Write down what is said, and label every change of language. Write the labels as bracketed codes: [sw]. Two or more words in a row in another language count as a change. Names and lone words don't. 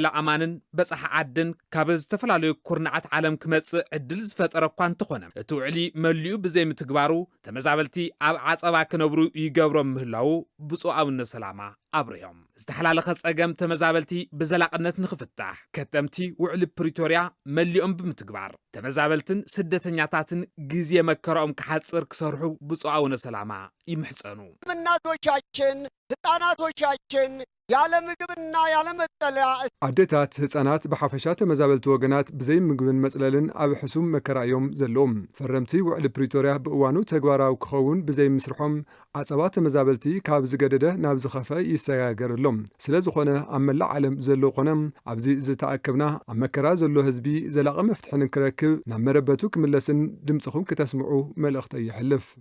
[ti] ኣማንን በጻሕ ዓድን ካብ ዝተፈላለዩ ኩርናዓት ዓለም ክመጽእ ዕድል ዝፈጠረ እኳ እንተኾነ እቲ ውዕሊ መሊኡ ብዘይ ምትግባሩ ተመዛበልቲ ኣብ ዓጸባ ክነብሩ ይገብሮም ምህላው ብፁዕ ኣቡነ ሰላማ ኣብርዮም ዝተሓላለኸ ጸገም ተመዛበልቲ ብዘላቕነት ንኽፍታሕ ከተምቲ ውዕሊ ፕሪቶርያ መሊኦም ብምትግባር ተመዛበልትን ስደተኛታትን ግዜ መከረኦም ክሓጽር ክሰርሑ ብፁዕ ኣቡነ ሰላማ ይምሕጸኑ [am] እናቶቻችን ህፃናቶቻችን ያለ ምግብና ያለ መጠለያ [ti] አዴታት ህፃናት በሐፈሻ ተመዛበልቲ ወገናት ብዘይ ምግብን መጽለልን ኣብ ሕሱም መከራዮም ዘለዎም ፈረምቲ ውዕሊ ፕሪቶርያ ብእዋኑ ተግባራዊ ክኸውን ብዘይ ምስርሖም ዓጸባ ተመዛበልቲ ካብ ዝገደደ ናብ ዝኸፈ ይሰጋገረሎም ስለ ዝኾነ ኣብ መላእ ዓለም ዘሎ ኾነ ኣብዚ ዝተኣከብና ኣብ መከራ ዘሎ ህዝቢ ዘላቐ መፍትሒ ንክረክብ ናብ መረበቱ ክምለስን ድምፅኹም ክተስምዑ መልእኽቲ ይሕልፍ